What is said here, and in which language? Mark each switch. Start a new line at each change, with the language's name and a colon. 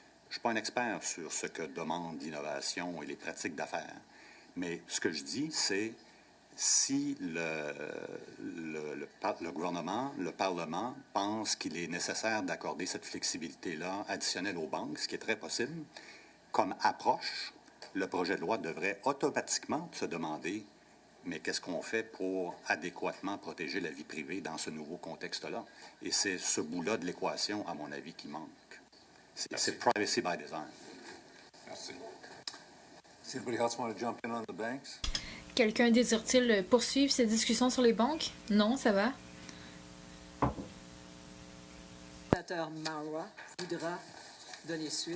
French: Je ne suis pas un expert sur ce que demande l'innovation et les pratiques d'affaires, mais ce que je dis, c'est si le gouvernement, le Parlement pense qu'il est nécessaire d'accorder cette flexibilité-là additionnelle aux banques, ce qui est très possible, comme approche, le projet de loi devrait automatiquement se demander mais qu'est-ce qu'on fait pour adéquatement protéger la vie privée dans ce nouveau contexte-là? Et c'est ce bout-là de l'équation, à mon avis, qui manque. C'est privacy by design. Merci.
English: Does anybody else want to jump in on the banks?
French: Quelqu'un désire-t-il poursuivre cette discussion sur les banques? Non, ça va. Le sénateur Marwa voudra donner suite.